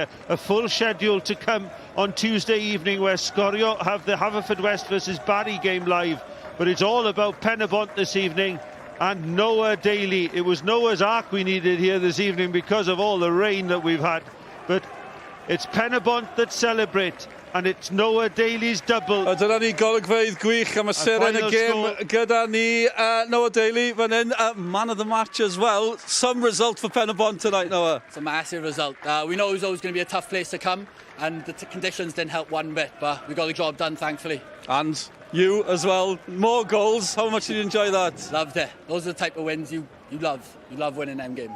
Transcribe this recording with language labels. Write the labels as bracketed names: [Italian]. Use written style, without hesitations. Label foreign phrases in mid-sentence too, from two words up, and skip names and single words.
[English] A full schedule to come on Tuesday evening, where Sgorio have the Haverfordwest versus Barry game live. But it's all about Pen-y-bont this evening, and Noah Daly. It was Noah's Ark we needed here this evening because of all the rain that we've had. But it's Pen-y-bont that celebrate, and it's Noah Daly's double. [Welsh] Dyna ni golygfeydd gwych am y seren y gêm gyda ni Noah Daly fan hyn, [English] man of the match as well. Some result for Pen-y-bont tonight, Noah. It's a massive result. We know it was always going to be a tough place to come, and the conditions didn't help one bit, but we got the job done, thankfully. And you as well, more goals. How much did you enjoy that? Loved it. Those are the type of wins you love. You love winning them games.